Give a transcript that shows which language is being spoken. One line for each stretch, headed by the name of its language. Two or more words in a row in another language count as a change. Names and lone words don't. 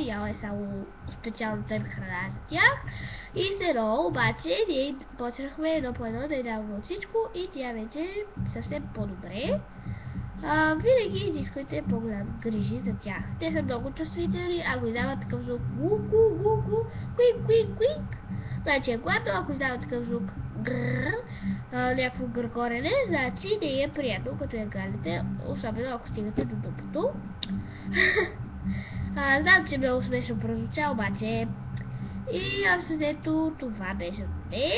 Bulgarian: Яла е само специалната им храна за тях. И сено, обаче, ние почнахме едно по едно да й даваме от всичко и тя вече е съвсем по-добре. Винаги изисквайте по-голям грижи за тях. Те са много чувствителни, ако издават такъв звук гу-гу-гу-гу, куик-куик-куик, значи е гладно, ако издава такъв звук грррр, някакво гъркорене, значи не е приятно, като я галите, особено ако стигате до дупото. Знам, че много смешно прозвуча, обаче и общо взето това беше от мен.